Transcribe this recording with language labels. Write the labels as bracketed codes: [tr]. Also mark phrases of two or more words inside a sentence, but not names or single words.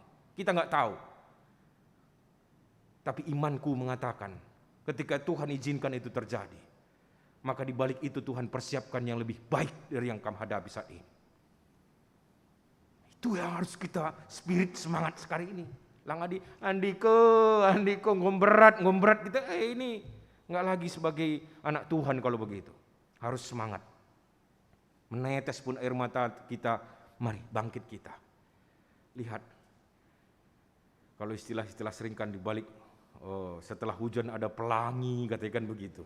[id] Kita nggak tahu. Tapi imanku mengatakan, ketika Tuhan izinkan itu terjadi, maka di balik itu Tuhan persiapkan yang lebih baik dari yang kamu hadapi saat ini. Itu yang harus kita spirit semangat sekali ini. Lang Andiko ngomberat kita ini nggak lagi sebagai anak Tuhan kalau begitu. Harus semangat. Menetes pun air mata kita, mari bangkit kita. Lihat, kalau istilah-istilah seringkan dibalik, setelah hujan ada pelangi, katakan begitu.